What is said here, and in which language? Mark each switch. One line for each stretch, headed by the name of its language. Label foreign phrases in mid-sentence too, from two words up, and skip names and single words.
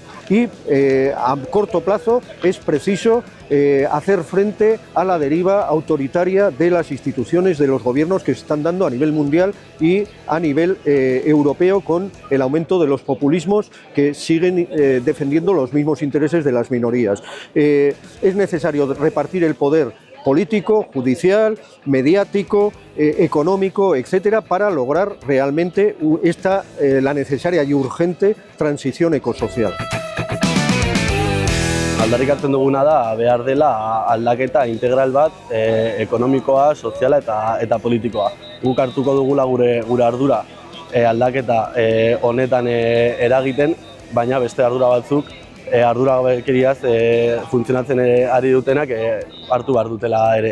Spanish: Y a corto plazo es preciso hacer frente a la deriva autoritaria de las instituciones, de los gobiernos que se están dando a nivel mundial y a nivel europeo con el aumento de los populismos que siguen defendiendo los mismos intereses de las minorías. Es necesario repartir el poder político, judicial, mediático, económico, etcétera, para lograr realmente la necesaria y urgente transición ecosocial.
Basque: Aldarrikatzen duguna da behar dela aldaketa integral bat ekonomikoa, soziala eta politikoa. Guk hartuko dugula gure ardura aldaketa honetan eragiten, baina beste ardura batzuk arduragabekeriaz funtzionatzen ari dutenak hartu behar dutela ere.